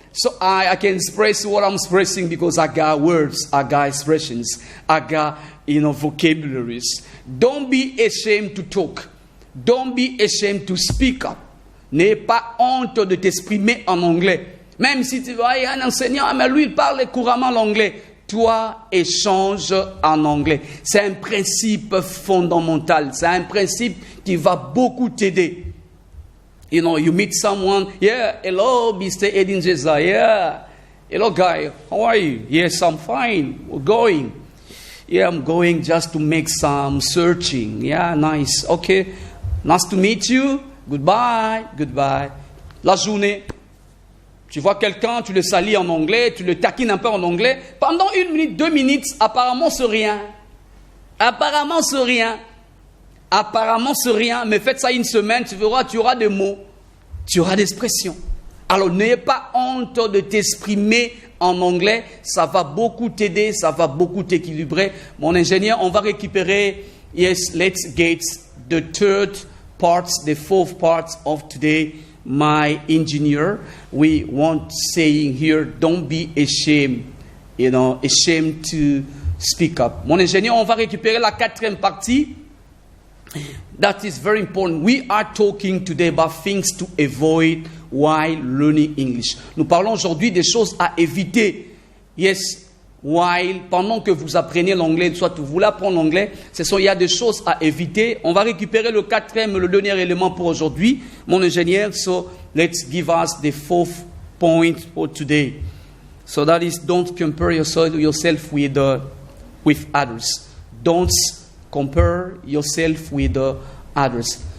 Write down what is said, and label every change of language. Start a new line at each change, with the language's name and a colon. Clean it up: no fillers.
English: So I can express what I'm expressing because I got words, I got expressions, I got, vocabularies. Don't be ashamed to talk. Don't be ashamed to speak up.
French: N'aie pas honte de t'exprimer en anglais. Même si tu vois un enseignant, mais lui il parle couramment l'anglais. Toi, échange en anglais. C'est un principe fondamental. C'est un principe qui va beaucoup t'aider.
English: You meet someone, yeah, hello, Mr. Edin Jeza, yeah. Hello, guy, how are you? Yes, I'm fine. We're going. Yeah, I'm going just to make some searching. Yeah, nice. Okay, nice to meet you. Goodbye, goodbye.
French: La journée, tu vois quelqu'un, tu le salis en anglais, tu le taquines un peu en anglais. Pendant 1 minute, 2 minutes, apparemment c'est rien. Apparemment c'est rien. Apparemment c'est rien, mais faites ça 1 semaine, tu verras, tu auras des mots, tu auras des expressions. Alors n'ayez pas honte de t'exprimer en anglais, ça va beaucoup t'aider, ça va beaucoup t'équilibrer. Mon ingénieur, on va récupérer,
English: yes, let's get the fourth part of today. My engineer, we want saying here, don't be ashamed, ashamed to speak up.
French: Mon ingénieur, on va récupérer la 4e partie.
English: That is very important. We are talking today about things to avoid while learning English.
French: Nous parlons aujourd'hui des choses à éviter. Yes, pendant que vous apprenez l'anglais, soit vous voulez apprendre l'anglais, il y a des choses à éviter. On va récupérer le 4e, le dernier élément pour aujourd'hui. Mon ingénieur,
English: so let's give us the 4th point for today. So that is, don't compare yourself with others. Don't compare yourself with others.